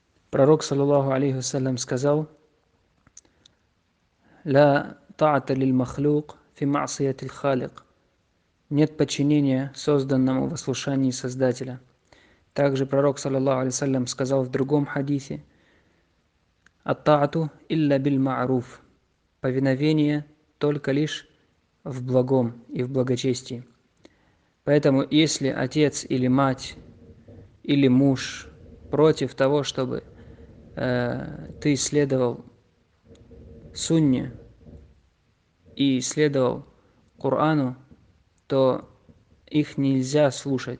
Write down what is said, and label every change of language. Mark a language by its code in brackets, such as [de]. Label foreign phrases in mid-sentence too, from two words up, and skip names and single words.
[ru] Пророк, [ar] صلى الله عليه وسلم, [ru] сказал: [ar] «لا طاعة للمخلوق في معصية الخالق». [ru] Нет подчинения созданному в ослушании Создателя. Также пророк, [ar] صلى الله عليه وسلم, [ru] сказал в другом хадисе: [ar] «الطاعة إلا بالمعروف». [ru] Повиновение только лишь в благом и в благочестии. Поэтому, если отец или мать или муж против того, чтобы ты следовал сунне и следовал Корану, то их нельзя слушать.